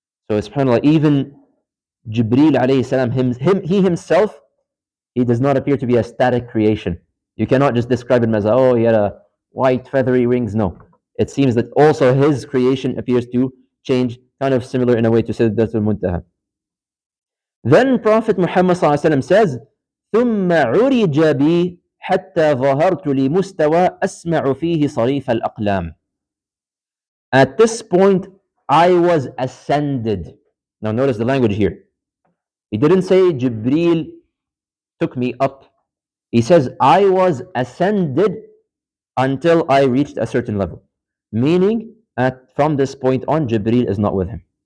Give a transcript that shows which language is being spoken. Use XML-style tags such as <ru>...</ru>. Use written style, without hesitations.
<en>So subhanAllah, even Jibreel alayhi salam, he himself, he does not appear to be a static creation. You cannot just describe him as, oh, he had a white feathery wings. No. It seems that also his creation appears to change, kind of similar in a way to Sidratul Muntaha. Then Prophet Muhammad ﷺ says,</en> <ar>ثُمَّ عُرِجَ بِي حَتَّى ظَهَرْتُ لِمُسْتَوَى أَسْمَعُ فِيهِ صَرِيفَ الْأَقْلَامِ.</ar> <en>At this point, I was ascended. Now notice the language here. He didn't say Jibreel took me up. He says, I was ascended until I reached a certain level. Meaning, from this point on, Jibreel is not with him.</en>